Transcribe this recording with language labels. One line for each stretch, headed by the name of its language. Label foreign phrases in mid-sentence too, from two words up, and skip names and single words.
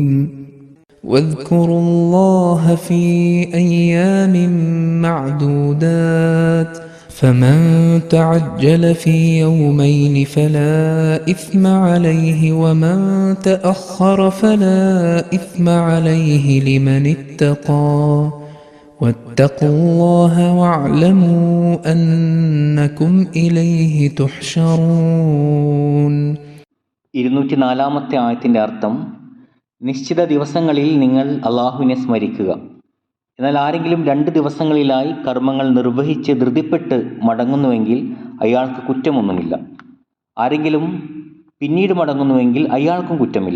Arabic: واذكروا الله في أيام معدودات فمن تعجل في يومين فلا إثم عليه ومن تأخر فلا إثم عليه لمن اتقى واتقوا الله واعلموا أنكم إليه تحشرون.
Malayalam: 204-ാമത്തെ ആയത്തിൻ്റെ അർത്ഥം, നിശ്ചിത ദിവസങ്ങളിൽ നിങ്ങൾ അള്ളാഹുവിനെ സ്മരിക്കുക. എന്നാൽ ആരെങ്കിലും 2 ദിവസങ്ങളിലായി കർമ്മങ്ങൾ നിർവഹിച്ച് ധൃതിപ്പെട്ട് മടങ്ങുന്നുവെങ്കിൽ അയാൾക്ക് കുറ്റമൊന്നുമില്ല. ആരെങ്കിലും പിന്നീട് മടങ്ങുന്നുവെങ്കിൽ അയാൾക്കും കുറ്റമില്ല.